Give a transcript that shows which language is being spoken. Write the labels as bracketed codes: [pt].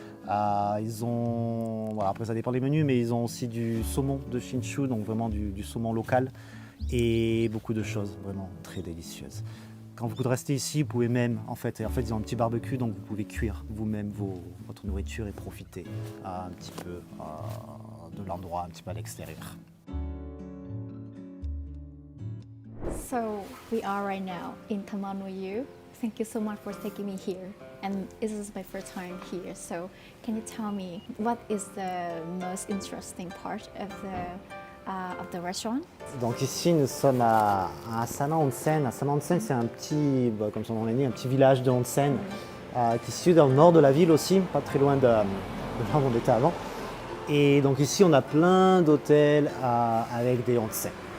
[fr] Après ça dépend des menus, mais ils ont aussi du saumon de Shinshu, donc vraiment du saumon local et beaucoup de choses vraiment très délicieuses. Quand vous restez ici, vous pouvez même, en fait ils ont un petit barbecue, donc vous pouvez cuire vous-même votre nourriture et profiter un petit peu de l'endroit, un petit peu à l'extérieur. [en] So we are right now in Tamanoyu. Thank you so much for taking me here. and this is my first time here. So can you tell me what is the most interesting part of the restaurant? [fr] Donc ici, nous sommes à Asama Onsen. Asama Onsen, c'est un petit, comme son nom l'indique, un petit village de onsen qui est situé dans le nord de la ville aussi, pas très loin de là où on était avant. Et donc ici, on a plein d'hôtels avec des onsen.